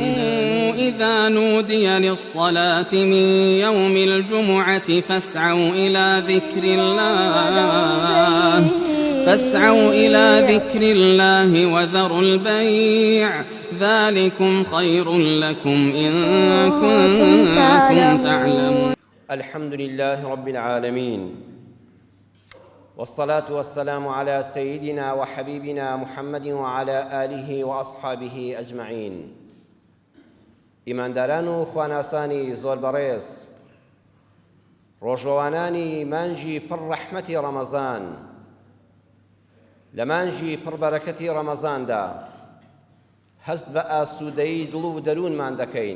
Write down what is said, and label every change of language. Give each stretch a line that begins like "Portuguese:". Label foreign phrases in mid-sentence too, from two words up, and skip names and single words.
Arabic: إذا نودي للصلاة من يوم الجمعة فاسعوا إلى ذكر الله وذروا البيع ذلكم خير لكم إن كنتم تعلمون. الحمد لله رب العالمين، والصلاة والسلام على سيدنا وحبيبنا محمد وعلى آله وأصحابه أجمعين.
Central Kurdish: ئیمانداران و خواناسانی زۆر بەڕێز، ڕۆژەوانانی مانجی پڕ ڕەحمەتی ڕەمەزان، لە مانجی پڕ بەرەکەتی ڕەمەزاندا هەست بە ئاسوودەیی دڵ و دەروونمان دەکەین.